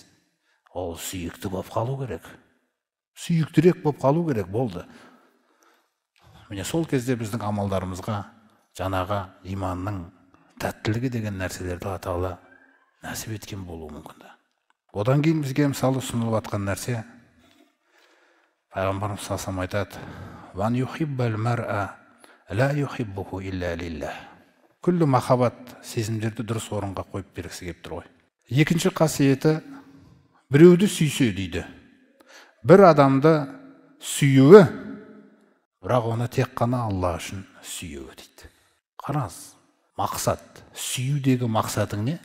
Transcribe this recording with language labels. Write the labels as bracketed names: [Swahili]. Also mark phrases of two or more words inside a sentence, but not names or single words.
[Kazakh] Ол сүйікті болып қалу керек. Сүйіктірек болып қалу керек, болды. Міне сол кезде біздің амалдарымызға жаңағы иманның тәттілігі деген нәрселерді Алла Тағала нәсіп еткен болуы мүмкін. Одан кейін бізге мысалы ұсынылып жатқан нәрсе, пайғамбарымыз саллаллаху айтады: [Arabic] "وأن يحب المرء لا يحبه إلا لله". [Kazakh] Күллі махаббат сезімдерді дұрыс орынға қойып бергісі келіп тұр ғой. Екінші қасиеті, біреуді сүйсе дейді. Бір адамды сүюі, бірақ оны тек қана Алла үшін сүюі дейді. Қараңыз, мақсат, сүюдегі мақсатың не?